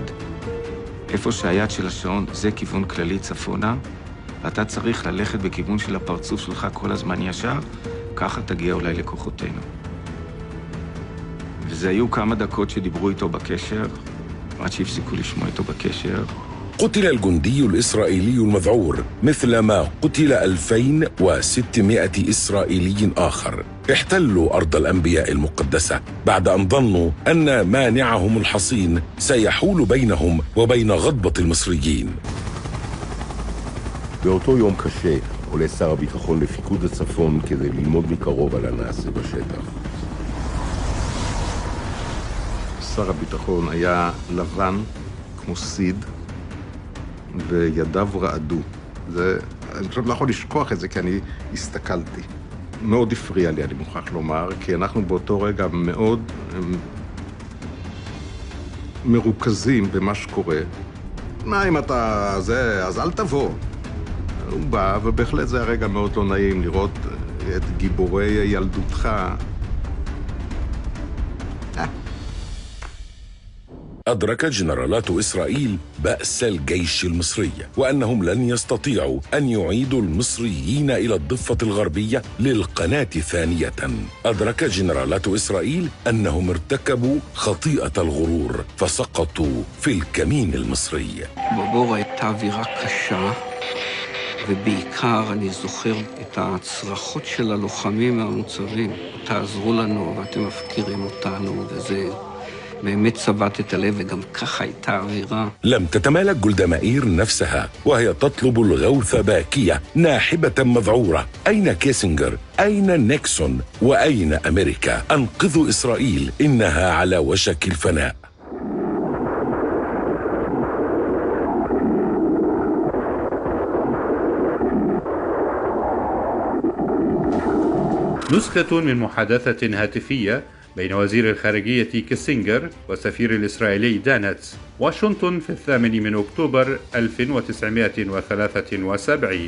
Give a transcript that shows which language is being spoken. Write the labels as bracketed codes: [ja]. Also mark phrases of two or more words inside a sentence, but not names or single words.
[he] איפה שהיד של השעון זה כיוון כללי צפונה, ואתה צריך ללכת בכיוון של הפרצוף שלך כל הזמן ישר, ככה תגיע אולי לכוחותינו. וזה היו כמה דקות שדיברו איתו בקשר, עד שהפסיקו לשמוע איתו בקשר. [ar] قتل الجندي الإسرائيلي المذعور مثلما قتل 2600 إسرائيلي آخر احتلوا أرض الأنبياء المقدسة بعد أن ظنوا أن مانعهم الحصين سيحول بينهم وبين غضبة المصريين. [he] באותו יום קשה עולה שר הביטחון לפיקוד הצפון כדי ללמוד מקרוב על הנעשה בשטח. שר הביטחון היה לבן כמו סיד, וידיו רעדו. אני פשוט לא יכול לשכוח את זה, כי אני הסתכלתי. מאוד הפריע לי, אני מוכרח לומר, כי אנחנו באותו רגע מאוד מרוכזים במה שקורה. מה אם אתה זה, אז אל תבוא. הוא בא, ובהחלט זה הרגע מאוד לא נעים לראות את גיבורי ילדותך. [ar] أدرك جنرالات إسرائيل بأس الجيش المصري وأنهم لن يستطيعوا أن يعيدوا المصريين إلى الضفة الغربية للقناة ثانية. أدرك جنرالات إسرائيل أنهم ارتكبوا خطيئة الغرور فسقطوا في الكمين المصري. [he] בבור הייתה אווירה קשה, ובעיקר אני זוכר את הצרחות של הלוחמים מהמוצבים. תעזרו לנו ואתם מפקירים אותנו, וזה באמת צבט את הלב, וגם ככה הייתה אווירה. [ar] لم تتمالك جولدا مائير نفسها وهي تطلب الغوث باكية ناحبة مذعورة. أين كيسنجر؟ أين نيكسون؟ وأين أمريكا؟ أنقذوا إسرائيل، إنها على وشك الفناء. نسخة من محادثة هاتفية بين وزير الخارجية كيسنجر والسفير الإسرائيلي دانتس، واشنطن في 8 أكتوبر 1973.